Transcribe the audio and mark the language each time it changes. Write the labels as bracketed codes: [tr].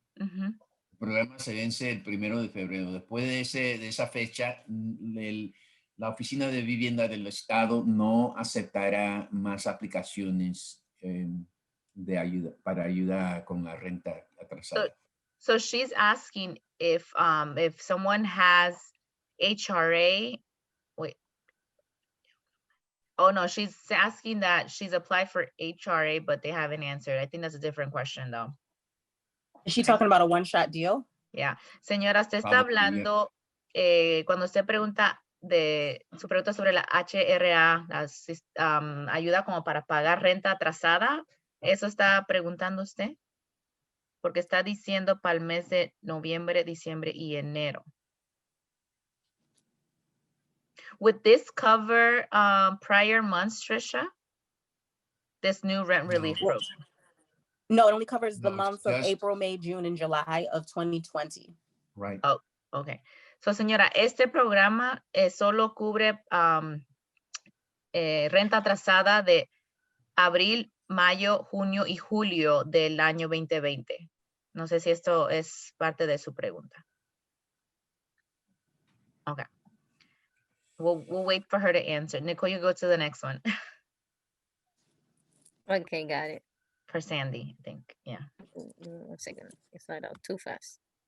[es] Ujú. El programa se vence el 1 de febrero. Después de esa fecha, la Oficina de Vivienda del Estado no aceptará más aplicaciones de ayuda para ayuda con la renta atrasada. [en] So she's asking if someone has HRA. Wait. Oh no, she's asking that she's applied for HRA, but they haven't answered. I think that's a different question though. Is she talking about a one-shot deal? [es] Yeah. Señora, usted está [en] Probably, yeah. [es] hablando, cuando usted pregunta su pregunta sobre la HRA, ayuda como para pagar renta atrasada, ¿eso está preguntando usted? Porque está diciendo para el mes de noviembre, diciembre y enero. [en] Would this cover prior months, Trisha? This new rent relief program? No, it only covers the No, it's months of just- April, May, June, and July of 2020. Right. Oh, okay. [es] So, señora, este programa solo cubre renta atrasada de abril, mayo, junio y julio del año 2020. No sé si esto es parte de su pregunta. [en] Okay. We'll wait for her to answer. Nicole, you go to the next one. Okay, got it. For Sandy, I think. Yeah. Give me 1 second. It's not out too fast.